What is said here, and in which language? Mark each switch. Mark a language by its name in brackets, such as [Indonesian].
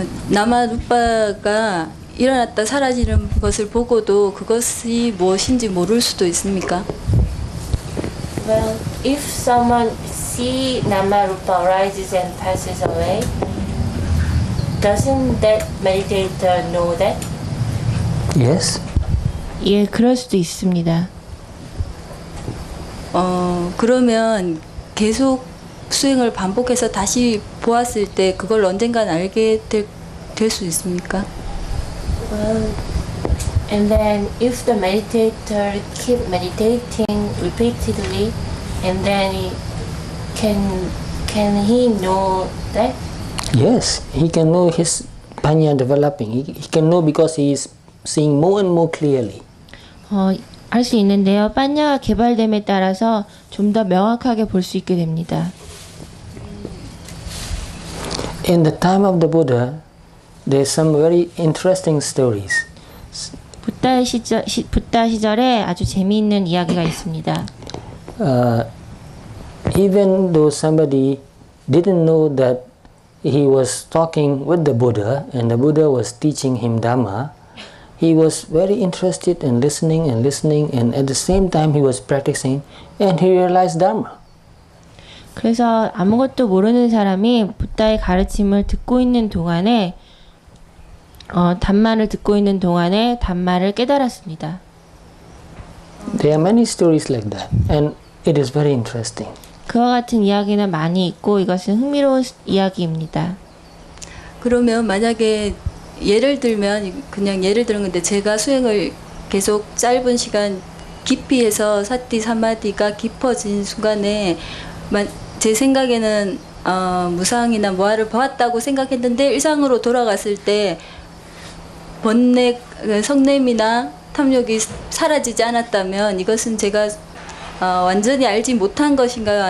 [Korean] 나마 루파가 일어났다 사라지는 것을 보고도 그것이 무엇인지 모를 수도 있습니까? [English] Well, if someone see nama rupa arises and passes away, doesn't that meditator know that? Yes. [Korean] 예, 그럴 수도 있습니다. 그러면 계속 수행을 반복해서 다시 보았을 때 그걸 언젠간 알게 될 수 있습니까? [English] Well, and then if the meditator keep meditating repeatedly, and then can he know that? Yes, he can know his panya developing. He can know because he is seeing more and more clearly. [Korean] 할 수 있는데요. 빠냐가 개발됨에 따라서 좀 더 명확하게 볼 수 있게 됩니다. [English] In the time of the Buddha, there's some very interesting stories. [Korean] 붓다 시절에 아주 재미있는 이야기가 있습니다. [English] Even though somebody didn't know that he was talking with the Buddha and the Buddha was teaching him Dhamma, he was very interested in listening and at the same time he was practicing and he realized Dharma. [Korean] 그래서 아무것도 모르는 사람이 붓다의 가르침을 듣고 있는 동안에 담마를 듣고 있는 동안에 담마를 깨달았습니다. [English] There are many stories like that and it is very interesting. [Korean] 그와 같은 이야기는 많이 있고 이것은 흥미로운 이야기입니다. 그러면 만약에 예를 들면 그냥 예를 들은 건데 제가 수행을 계속 짧은 시간 깊이 해서 사티 사마디가 깊어진 순간에 제 생각에는 무상이나 무아를 보았다고 생각했는데 일상으로 돌아갔을 때 번뇌, 성냄이나 탐욕이 사라지지 않았다면 이것은 제가 완전히 알지 못한 것인가요?